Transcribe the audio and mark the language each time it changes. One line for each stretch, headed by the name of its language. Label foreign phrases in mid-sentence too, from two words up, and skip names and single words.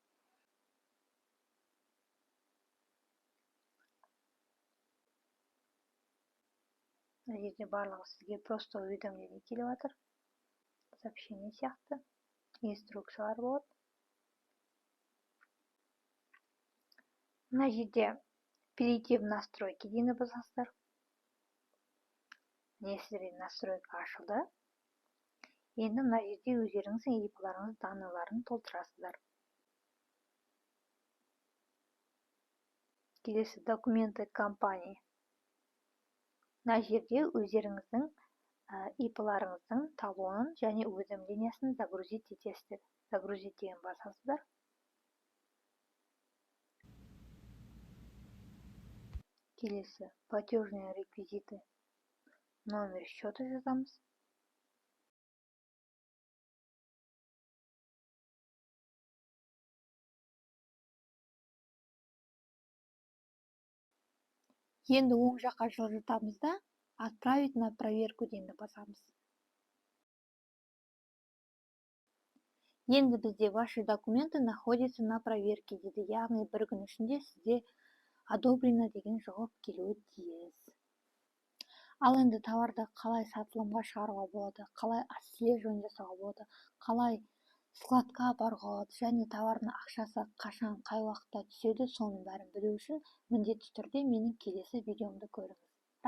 Kazakh: Мына жерде барлығы сізге
Russian: просто уведомление
Kazakh: келіп жатыр. Сообщение сияқты инструкциялар болады. Мына жерде
Russian: перейти в настройки
Kazakh: дегенді басасыздар. Сіздерге настройка ашылды. Енді мына жерде өздеріңіздің IP-ларыңыз данныйларын толтырасыздар.
Russian: Келесі документы компании.
Kazakh: Мына жерде өздеріңіздің IP-ларыңыздың талонын және уведомлениясын загрузить етесіздер. Загрузить деген басасыздар. Келесі
Russian: платежные реквизиты. Номер счета
Kazakh: жазамыз. Енді оң жаққа жылжытамыз да
Russian: отправить на проверку
Kazakh: дегенді басамыз.
Russian: Енді бізде ваши документы находятся на проверке дейді.
Kazakh: Яғни бір күн ішінде сізде одобрено деген жауап келуі тиіс. Ал енді товарды қалай сатылымға шығаруға болады, қалай отслеживание жасауға болады, қалай складқа апаруға болады, және товардың ақшасы қашан, қай уақытта түседі, соның бәрін білу үшін міндетті түрде менің келесі видеомды көріңіз.